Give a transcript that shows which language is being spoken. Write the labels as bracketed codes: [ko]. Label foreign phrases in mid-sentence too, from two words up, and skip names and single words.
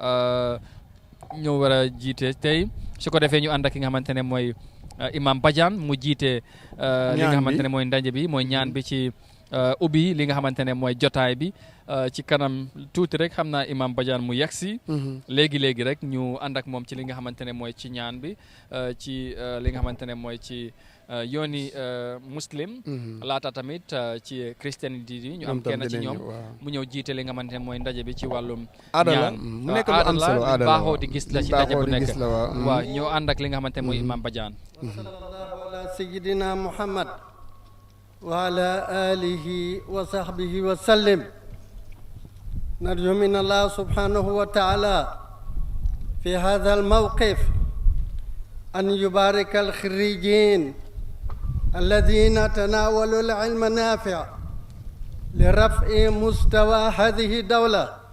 [wo] a jiite tey su ko defee ñu ànd ak ki nga xamante ne mooy imam Badiane mu jiite li nga xamante ne mooy ndaje bi mooy ñaan bi ci ubbi li nga xamante ne mooy jotaay bi ci kanam tuuti rek xam naa imam Badiane mu yegsi léegi rek ñu ànd ak moom ci li nga xamante ne mooy ci ñaan bi ci li nga xamante ne mooy ci yooni muslim laata tamit ci christianité yi ñu am kenn ci ñoom mu ñëw jiite li nga xamante ne mooy ndaje bi ci wàllum ñaan mu nekk lu am solo aada la baaxoo di gis la ci ndaje bu nekk waaw ñoo ànd ak li nga xamante ne mooy imam Badiane [ar] صلى الله على سيدنا محمد وعلى آله وصحبه وسلم. نرجو من الله سبحانه وتعالى في هذا الموقف أن يبارك الخريجين الذين تناولوا العلم النافع لرفع مستوى هذه الدولة